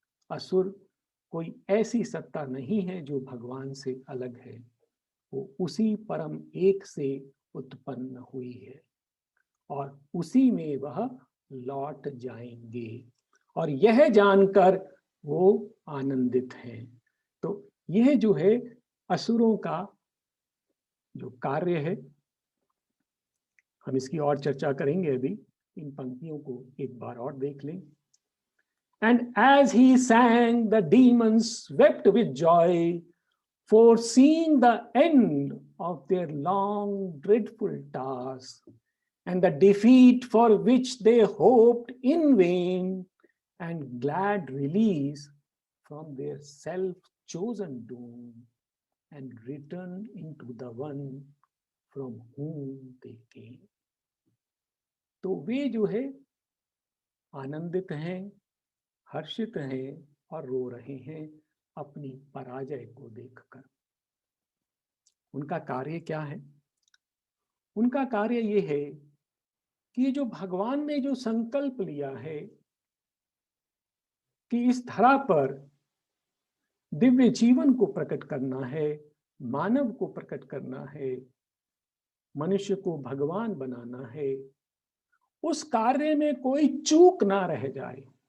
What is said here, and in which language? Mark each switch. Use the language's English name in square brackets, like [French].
[Hindi] असुर कोई ऐसी सत्ता नहीं है जो भगवान से अलग है, वो उसी परम एक से उत्पन्न हुई है और उसी में वह लौट जाएंगे, और यह जानकर वो आनंदित हैं। तो यह जो है असुरों का जो कार्य है, हम इसकी और चर्चा करेंगे। अभी इन पंक्तियों को एक बार और देख लें। [English] And as he sang, the demons wept with joy, for seeing the end of their long, dreadful task, and the defeat for which they hoped in vain, and glad release from their self-chosen doom, and return into the one from whom they came। [Hindi] तो वे जो है आनंदित हैं, हर्षित हैं और रो रहे हैं अपनी पराजय को देखकर। उनका कार्य क्या है? उनका कार्य ये है कि जो भगवान ने जो संकल्प लिया है कि इस धरा पर दिव्य जीवन को प्रकट करना है, मानव को प्रकट करना है, मनुष्य को भगवान बनाना है, उस कार्य में कोई चूक ना रह जाए।